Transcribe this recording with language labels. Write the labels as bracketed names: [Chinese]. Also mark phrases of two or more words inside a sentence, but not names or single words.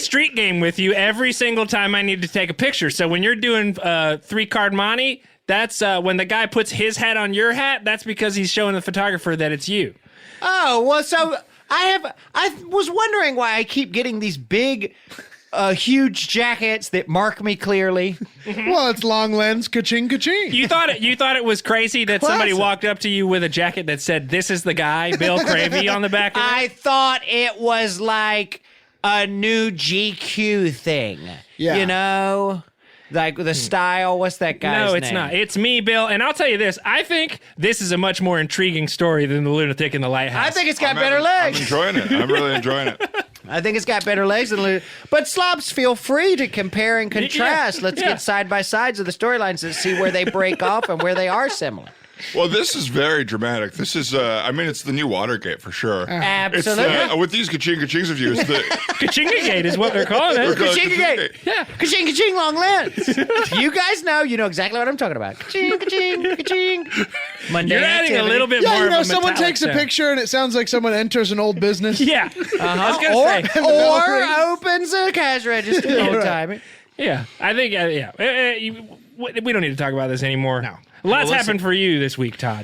[English] a street game with you every single time I need to take a picture. So when you're doing 3-card monte, that's when the guy puts his hat on your hat, that's because he's showing the photographer that it's you. Oh well, so I was wondering why I keep getting these big, huge jackets that mark me clearly. Well, it's long lens, ka-ching, ka-ching. You thought it was crazy that somebody Classic. walked up to you with a jacket that said, "This is the guy, Bill Cravey," on the back of it? I thought it was like a new GQ thing. Yeah. You know? Like the style. What's that guy's name? No, it's not. It's me, Bill. And I'll tell you this. I think this is a much more intriguing story than The Lunatic in the Lighthouse. I think it's got I'm better I'm legs. enjoying it. I'm really enjoying it. I think it's got better legs than But slobs, feel free to compare and contrast. Let's yeah. get side by sides of the storylines and see where they break off and where they are similar. Well, this is very dramatic. This is, I mean, it's the new Watergate for sure. Absolutely. It's with these ka-ching of you, it's the Kachingagate is what they're calling it. Ka-ching-a-gate. Yeah. Ka-ching, ka-ching, long lens. You guys know exactly what I'm talking about. Ka-ching, ka-ching, ka-ching. Mundane You're adding a activity. little bit Yeah, more you know, of a someone metallic takes a sound. picture and it sounds like someone enters an old business. Yeah. I was going to say. Or opens a cash register all the time. Yeah. I think, we don't need to talk about this anymore. No. Lots happened for you this week, Todd.